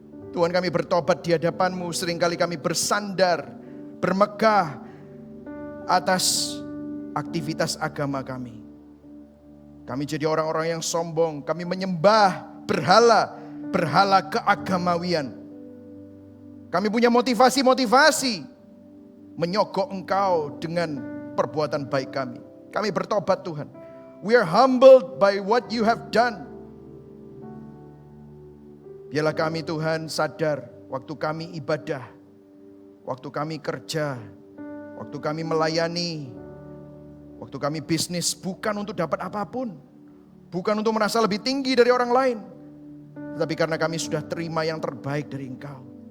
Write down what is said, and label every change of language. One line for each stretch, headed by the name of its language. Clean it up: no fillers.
Indonesian: Tuhan, kami bertobat di hadapan-Mu. Seringkali kami bersandar, bermegah atas aktivitas agama kami. Kami jadi orang-orang yang sombong. Kami menyembah berhala keagamawian. Kami punya motivasi-motivasi menyogok Engkau dengan perbuatan baik kami. Kami bertobat Tuhan.
English: We are humbled by what you have done.
Indonesian: Biarlah kami Tuhan sadar waktu kami ibadah, waktu kami kerja, waktu kami melayani, waktu kami bisnis bukan untuk dapat apapun. Bukan untuk merasa lebih tinggi dari orang lain. Tetapi karena kami sudah terima yang terbaik dari Engkau.